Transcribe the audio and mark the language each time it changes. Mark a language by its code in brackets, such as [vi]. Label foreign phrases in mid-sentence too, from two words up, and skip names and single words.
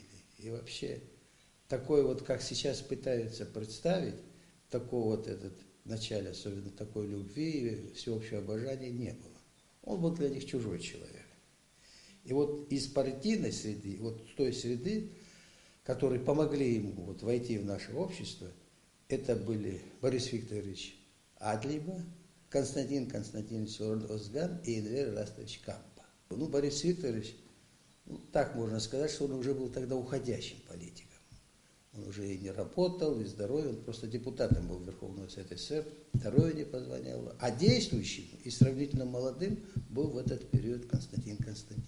[ru] И вообще, такое вот, как сейчас пытаются представить, такого вот в начале, особенно такой любви и всеобщего обожания не было. Он был для них чужой человек. И вот из партийной среды, вот той среды, которые помогли ему вот войти в наше общество, это были Борис Викторович Адлиба, Константин Константинович Озган и Энвер Растович Кампа. Борис Викторович, так можно сказать, что он уже был тогда уходящим политиком. Он уже и не работал, и здоровье, он просто депутатом был Верховного Совета СССР, здоровье не позволяло. А действующим и сравнительно молодым был в этот период Константин Константинович.